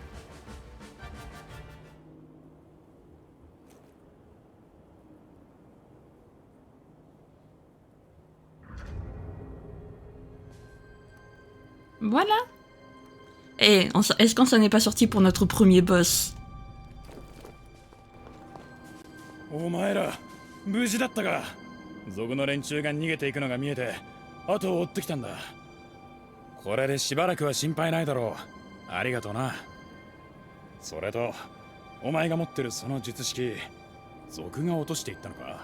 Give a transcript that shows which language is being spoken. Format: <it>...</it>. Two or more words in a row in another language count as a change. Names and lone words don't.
<fr>Voilà. Et est-ce qu'on s'en est pas sorti pour notre premier boss?</fr> <ja>お前ら無事だったか。族の連中が逃げていくのが見えて後を追ってきたんだ。これでしばらくは心配ないだろう。ありがとうな。それとお前が持ってるその術式、族が落としていったのか。</ja>